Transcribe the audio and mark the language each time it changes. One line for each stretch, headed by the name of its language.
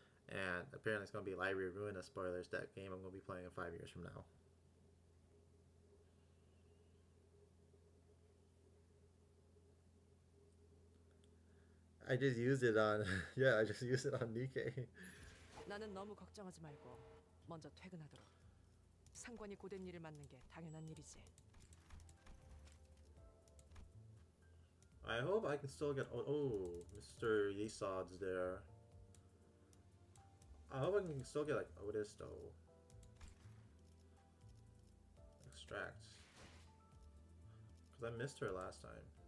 English: And apparently it's going to be Library of Ruin spoilers, that game I'm going to be playing in 5 years from now. I just used it on, yeah, I just used it on Nikke.
Korean: 나는 너무 걱정하지 말고 먼저 퇴근하도록. 상관이 고된 일을 맡는 게 당연한 일이지.
English: I hope I can still get, oh, Mr. Yesod's there. I hope I can still get like Otis though. Extract. Because I missed her last time.